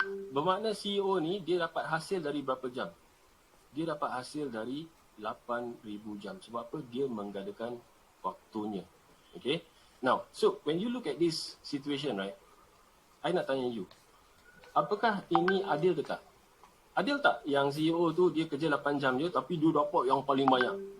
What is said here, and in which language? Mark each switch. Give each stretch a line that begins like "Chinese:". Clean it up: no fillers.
Malay: Bermakna CEO ni dia dapat hasil dari berapa jam? Dia dapat hasil dari 8,000 jam. Sebab apa? Dia menggandakan waktunya.
English: Okay. Now, so when you look at this situation, right?
Malay: I nak tanya you, apakah ini adil ke tak? Adil tak yang CEO tu dia kerja 8 jam je tapi dia dapat yang paling banyak?